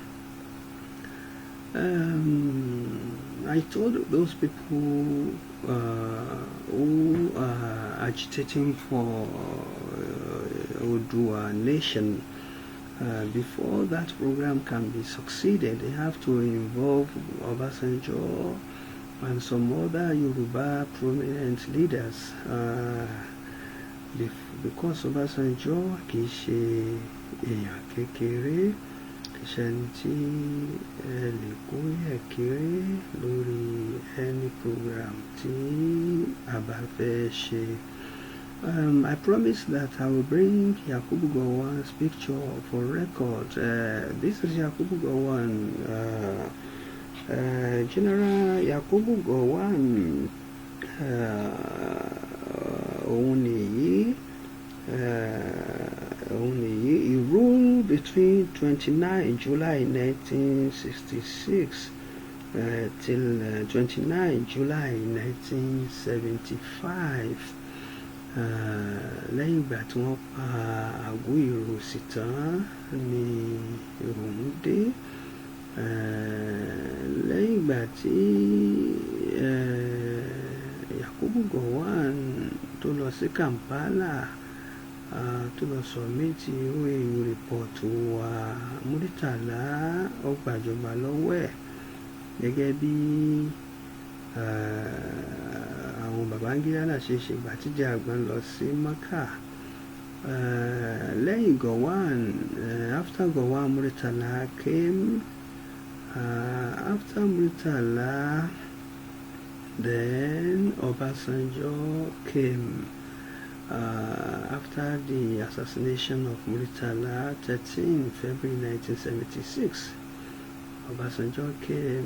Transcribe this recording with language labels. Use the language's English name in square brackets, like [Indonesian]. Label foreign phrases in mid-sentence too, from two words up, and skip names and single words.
[English] I told those people who are agitating for YAR'ADUA nation, before that program can be succeeded, they have to involve Obasanjo and some other Yoruba prominent leaders, [Yoruba] because Obasanjo kìí ṣe èèyàn kékeré, kìí ṣe ẹni tí ẹ lè kó yẹ̀ kéré lórí [English] any program [Yoruba] tí a bá fẹ́ ṣe. [English] I promise that I will bring Yakubu Gowon's picture for record. This is Yakubu Gowon. General Yakubu Gowon, he ruled between 29 July 1966 till 29 July 1975. [Yoruba] Lẹ́yìn ìgbà tí wọ́n pa Àgúìròsì tán ni ìrònú dé. Lẹ́yìn ìgbà tí Yakubu Gowon tó lọ sí Kampala, tó lọ [English] submit OAU report [Yoruba] wa, Muritala ó gbàjọba lọ́wọ́ ẹ̀ gẹ́gẹ́ bí àwọn Babangida náà ṣe ṣègbà tíjà àgbọn lọ sí Maka. [English] Lẹ́yìn Gowon, after Gowon, Muritala came. After Muritala, then Obasanjo came. After the assassination of Muritala, 13 February 1976, Obasanjo came.